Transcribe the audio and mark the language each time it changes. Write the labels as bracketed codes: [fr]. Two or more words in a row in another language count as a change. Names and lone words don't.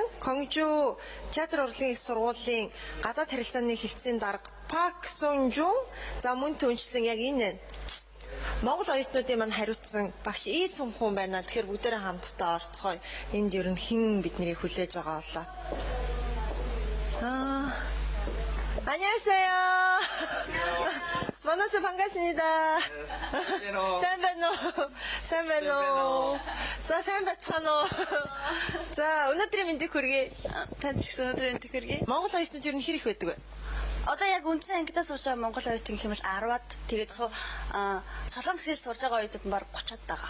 [mn] Конжо театр урлагийн их сургуулийн гадаад харилцааны хэлтсийн дарга Пак Сунжун за мөн түнчлэн яг энэ Монгол оюутнуудын маань хариуцсан багш Ий Сунхун байна. Тэгэхээр бүгдээрээ хамтдаа орцгоё. Энд ер нь хэн биднийг хүлээж байгаа болоо. [ko] 안녕하세요. 만나서 반갑습니다. [mn] сайн байцгаана уу? За, өнөөдрийн мэндийг хүргэе. Танд ч гэсэн өнөөдрийн мэндийг хүргэе. Монгол оюутнууд ер нь хэр их байдаг вэ? Одоо яг үндсэн ангидаа сурж байгаа Монгол оюутан гэх юм бол 10-аад тэгээд Солонгос хэл сурж байгаа оюутнууд нь баг 30-аад байгаа.